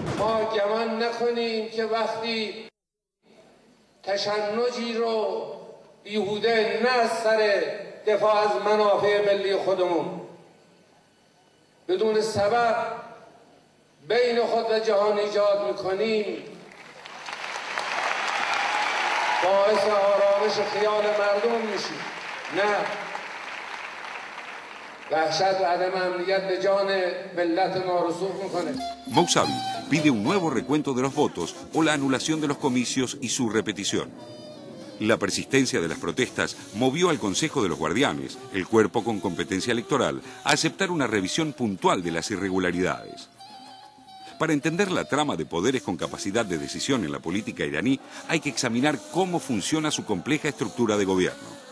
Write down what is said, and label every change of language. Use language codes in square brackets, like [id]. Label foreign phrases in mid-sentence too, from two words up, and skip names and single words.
[fa] ما گمان نکنیم که وقتی تشنجی رو بیهوده نه از سر دفاع از منافع ملی خودمون بدون سبب بین خود و جهان ایجاد میکنیم باعث آرامش خیال مردم میشیم. نه، وحشت و عدم امنیت به جان ملت ما رسوخ میکنه. [es] Mousavi pide un nuevo recuento de los votos o la anulación de los comicios y su repetición. La persistencia de las protestas movió al Consejo de los Guardianes, el cuerpo con competencia electoral, a aceptar una revisión puntual de las irregularidades. Para entender la trama de poderes con capacidad de decisión en la política iraní, hay que examinar cómo funciona su compleja estructura de gobierno.